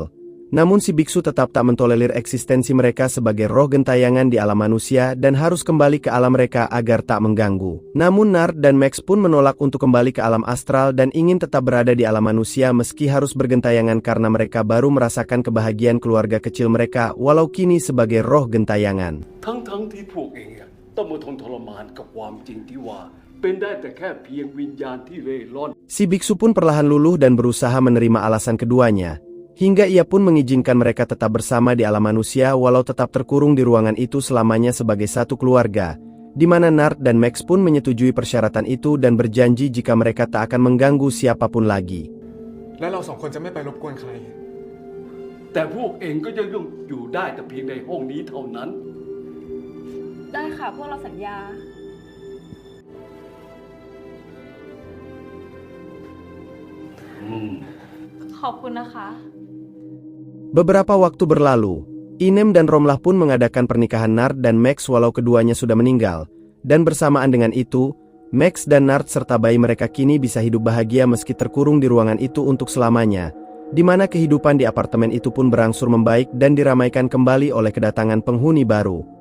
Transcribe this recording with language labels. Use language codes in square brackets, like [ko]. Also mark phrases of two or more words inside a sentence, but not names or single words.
[id] Namun si biksu tetap tak mentolerir eksistensi mereka sebagai roh gentayangan di alam manusia dan harus kembali ke alam mereka agar tak mengganggu. Namun Nart dan Max pun menolak untuk kembali ke alam astral dan ingin tetap berada di alam manusia meski harus bergentayangan karena mereka baru merasakan kebahagiaan keluarga kecil mereka walau kini sebagai roh gentayangan. [th] ทั้งที่พวกเองต้องมาทนทรมานกับความจริงที่ว่าเป็นได้แต่แค่เพียงวิญญาณที่เร่ร่อน [id] Si biksu pun perlahan luluh dan berusaha menerima alasan keduanya, hingga ia pun mengizinkan mereka tetap bersama di alam manusia walau tetap terkurung di ruangan itu selamanya sebagai satu keluarga, di mana Nart dan Max pun menyetujui persyaratan itu dan berjanji jika mereka tak akan mengganggu siapapun lagi. [th] และเราสองคนจะไม่ไปรบกวนใคร แต่พวกเองก็ยังอยู่ได้แต่เพียงในห้องนี้เท่านั้น ได้ค่ะพวกเราสัญญา ขอบคุณนะคะ [id] Beberapa waktu berlalu, Inem dan Romlah pun mengadakan pernikahan Nart dan Max walau keduanya sudah meninggal, dan bersamaan dengan itu, Max dan Nart serta bayi mereka kini bisa hidup bahagia meski terkurung di ruangan itu untuk selamanya, di mana kehidupan di apartemen itu pun berangsur membaik dan diramaikan kembali oleh kedatangan penghuni baru.